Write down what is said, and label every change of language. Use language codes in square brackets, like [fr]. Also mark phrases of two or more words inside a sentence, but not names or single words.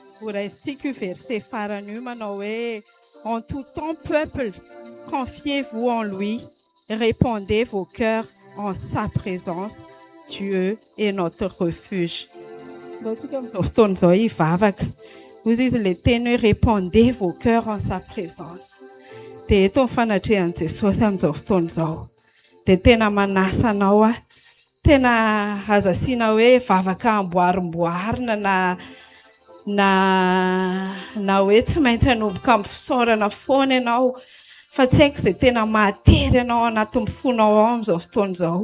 [mg] Voraisitsika io verset farany io manao hoe [fr] en tout temps peuple, confiez-vous en lui, répandez vos cœurs en sa présence. Dieu est notre refuge. [mg] Antsika amin'izao fotoana izao hivavaka. Hoy izy le teny hoe [fr] répandez vos cœurs en sa présence. [mg] Dia eto ny fanatrehan'i Jesosy amin'izao fotoana izao. Dia tena manasa anao tena azo asiana hoe vavaka amboarimboarina na hoe tsy maintsy hanomboka amin'ny fisaorana foana ianao, fa tsy haiko izay tena mahatery ianao anatin'ny fonao ao amin'izao fotoana izao.